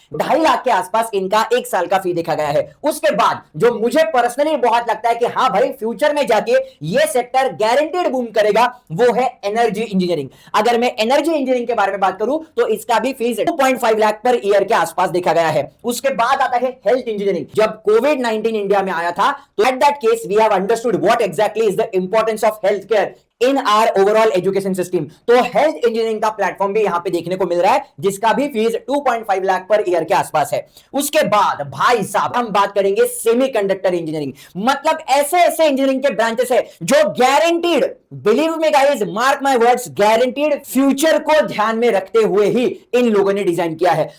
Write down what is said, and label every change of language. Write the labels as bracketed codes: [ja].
[hi] 2.5 लाख के आसपास इनका 1 साल का फी देखा गया है। उसके बाद जो मुझे पर्सनली बहुत लगता है कि हां भाई, फ्यूचर में जाके ये सेक्टर गारंटेड बूम करेगा, वो है एनर्जी इंजीनियरिंग। अगर मैं एनर्जी इंजीनियरिंग के बारे में बात करूं, तो इसका भी फीस 2.5 लाख पर ईयर के आसपास देखा गया है। उसके बाद आता है हेल्थ इंजीनियरिंग। जब कोविड-19 इंडिया में आया था, तो [en] at that case we have understood what exactly is the importance of healthcare in our overall education system. [hi] तो हेल्थ इंजीनियरिंग का प्लेटफॉर्म भी यहां पे देखने को मिल रहा है, जिसका भी फीस 2.5 लाख पर ईयर के आसपास है। उसके बाद भाई साहब हम बात करेंगे सेमीकंडक्टर इंजीनियरिंग। मतलब ऐसे ऐसे इंजीनियरिंग के ब्रांचेस है जो guaranteed, [en] believe me guys, mark my words, [hi] guaranteed future को ध्यान में रखते हुए ही इन लोगों ने डिजाइन किया है।